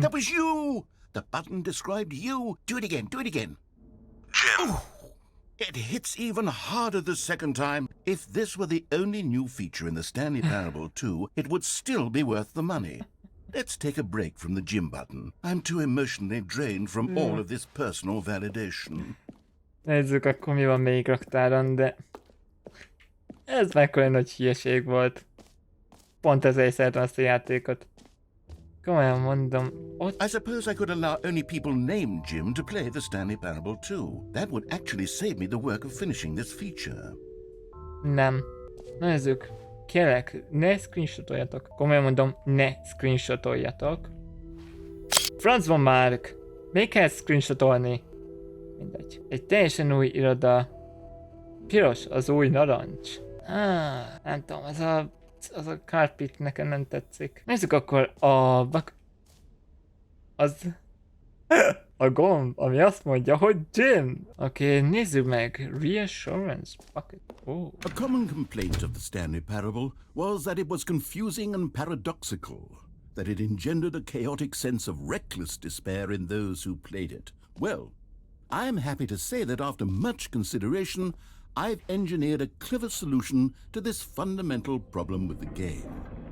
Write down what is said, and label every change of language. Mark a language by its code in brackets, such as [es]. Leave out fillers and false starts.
[en] That was you. The button described you. Do it again, do it again. Jim. Oh, It hits even harder the second time. If this were the only new feature in the Stanley Parable 2, it would still be worth the money. Let's take a break from the gym button. I'm too emotionally drained from all of this personal validation. [hu] Nézzük akkor mi van még raktáron, de... Ez mekkora nagy hülyeség volt. Pont ezért szeretem ezt a játékot. Komolyan mondom, ott... [en] I suppose I could allow only people named Jim to play the Stanley Parable 2. That would actually save me the work of finishing this feature. [hu] Nem. Nézzük. Kérlek, ne screenshotoljatok. Komolyan mondom, ne screenshotoljatok. Francba Mark! Még kell screenshotolni? Mindegy. Egy teljesen új iroda. Piros, az új narancs. Nem tudom, az a carpet nekem nem tetszik. Nézzük akkor a a gomb, ami azt mondja, hogy Jim. Oké, nézzük meg. [en] Reassurance bucket. Oh. A common complaint of the Stanley Parable was that it was confusing and paradoxical, that it engendered a chaotic sense of reckless despair in those who played it. Well, I'm happy to say that after much consideration, I've engineered a clever solution to this fundamental problem with the game.